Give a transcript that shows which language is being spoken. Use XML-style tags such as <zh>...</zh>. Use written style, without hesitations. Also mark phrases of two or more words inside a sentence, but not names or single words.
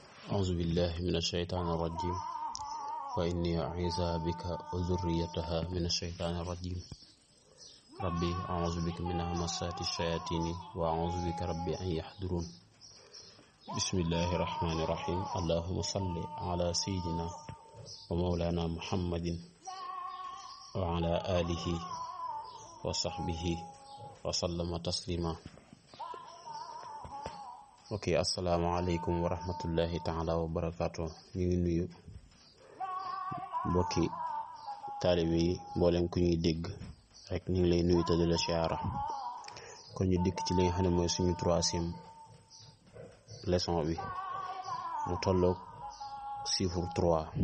<ar>أعوذ بالله من الشيطان الرجيم وإني أعيذها بك وذريتها من الشيطان الرجيم ربي أعوذ بك من همسات الشياطين وأعوذ بك ربي أن يحضرون بسم الله الرحمن الرحيم اللهم صل على سيدنا ومولانا محمد وعلى آله وصحبه وسلم تسليما. ok السلام عليكم ورحمة الله تعالى وبركاته.</ar> <wo>ñu ngi nuyu mbokki taalibe yi mboolem ku ñuy dégg rek ñu ngi lay nuyu te di la siyaara. kon ñu dikk ci li nga xam ne mooy suñu 3e leçon bi mu tolloog chiffre 3.</wo>